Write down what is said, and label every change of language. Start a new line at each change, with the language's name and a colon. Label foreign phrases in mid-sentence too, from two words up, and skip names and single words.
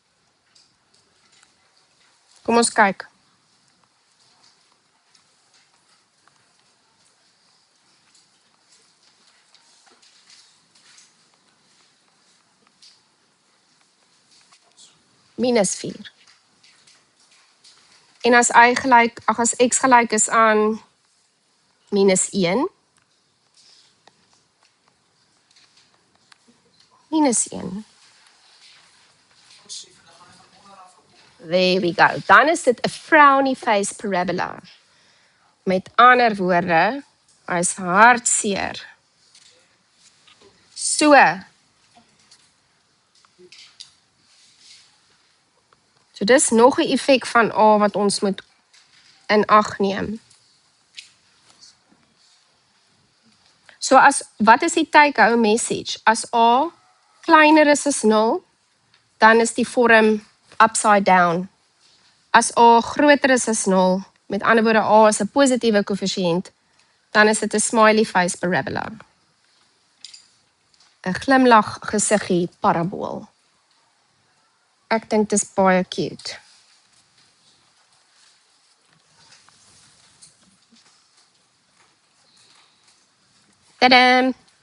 Afrikaans: Kom ons kyk. Minus 4. En as x gelyk is aan minus 1, minus 1.
English: There we go.
Afrikaans: Dan is dit 'n
English: frowny face
Afrikaans: parabola. Met ander woorde, hy is hartseer. So dis nog 'n effek van A wat ons moet in ag neem. So wat is die
English: take-home message?
Afrikaans: As A kleiner is as 0, dan is die vorm
English: upside down.
Afrikaans: As A groter is as 0, met ander woorde A is 'n positiewe koëffisiënt, dan is dit 'n
English: smiley face
Afrikaans: parabola. 'n glimlag gesiggie parabool. Ek dink dit is baie cute. Tadam!